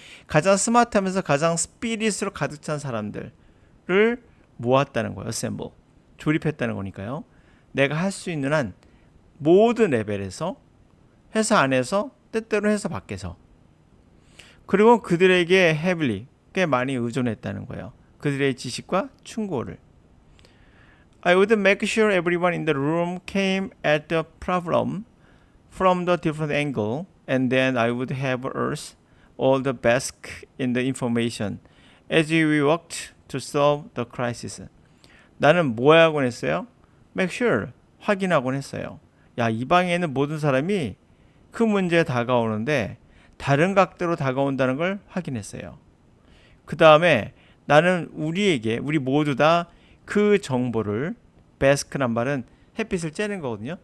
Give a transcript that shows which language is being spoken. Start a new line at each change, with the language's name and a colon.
Korean: 가장 스마트하면서 가장 스피릿으로 가득 찬 사람들을 모았다는 거예요. assemble. 조립했다는 거니까요. 내가 할 수 있는 한 모든 레벨에서, 회사 안에서, 때때로 회사 밖에서, 그리고 그들에게 heavily, 꽤 많이 의존했다는 거예요. 그들의 지식과 충고를.
English: I would make sure everyone in the room came at the problem from the different angle, and then I would have us all the best in the information as we worked to solve the crisis.
Korean: 나는 뭐 하곤 했어요? Make sure, 확인하곤 했어요. 야, 이 방에 있는 모든 사람이 그 문제에 다가오는데 다른 각도로 다가온다는 걸 확인했어요. 그 다음에 나는 우리 모두 다 그 정보를, 베스크란 말은 햇빛을 쬐는 거거든요.